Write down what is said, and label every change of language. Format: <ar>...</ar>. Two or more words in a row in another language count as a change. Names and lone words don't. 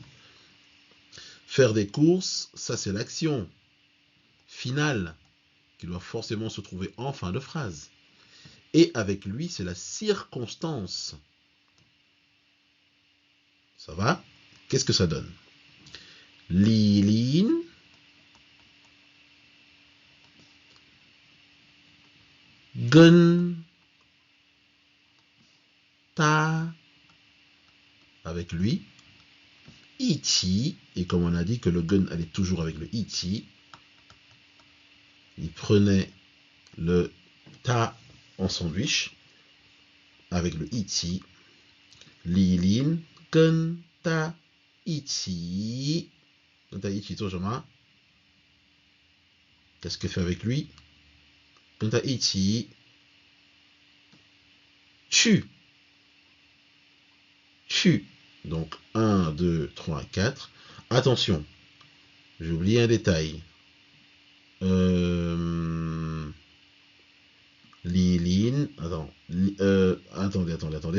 <fr>Faire des courses, ça c'est l'action finale qui doit forcément se trouver en fin de phrase. Et avec lui, c'est la circonstance. Ça va? Qu'est-ce que ça donne? Lilin</fr> <zh>跟他</zh> <fr>avec lui,</fr> <zh>一起,</zh> <fr>et comme on a dit que le gun allait toujours avec le 一起, il prenait le ta en sandwich avec le 一起,</fr> <zh>李林跟他一起, 跟他一起做什么?</zh> <fr>Qu'est-ce que fait avec lui?</fr> <zh>跟他一起去.</zh> <fr>Donc 1, 2, 3, 4. Attention, j'ai oublié un détail. Liline, attendez.</fr>